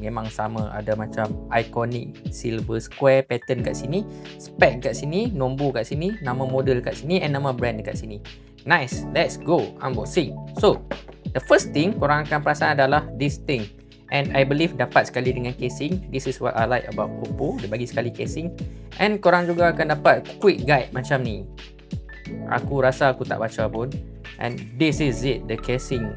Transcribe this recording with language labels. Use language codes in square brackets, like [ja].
[ms] Memang sama, ada macam iconic silver square pattern kat sini, spec kat sini, nombor kat sini, nama model kat sini, and nama brand dekat sini. [en] Nice, let's go unboxing. So the first thing [ms] korang akan perasan adalah [en] this thing, and I believe [ms] dapat sekali dengan casing. [en] This is what I like about Oppo, [ms] dia bagi sekali casing. And korang juga akan dapat quick guide macam ni. Aku rasa aku tak baca pun. [en] And this is it, the casing.